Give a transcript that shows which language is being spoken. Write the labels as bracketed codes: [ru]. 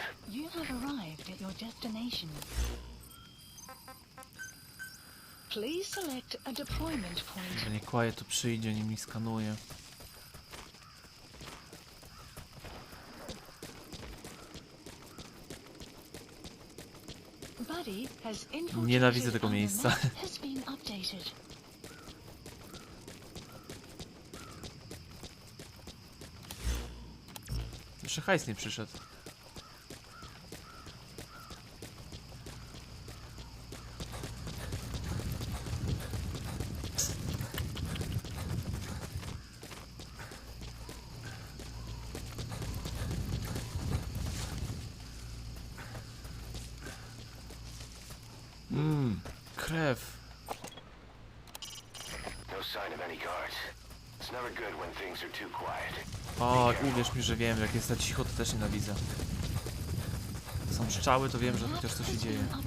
[en] You have arrived at your destination. Please select a deployment point. [pl] Że nie Quiet tu przyjdzie, nim mi skanuje. [en] Buddy has infiltrated. [pl] Nienawidzę tego miejsca. [en] Has been updated. [pl] Jeszcze hajs nie przyszedł. Krew. [en] No sign of any guards. It's never good when things are too quiet. [pl] O, uwierz mi, że wiem, jak jest za cicho, to też nienawidzę. Są strzały, to wiem, że chociaż coś się dzieje.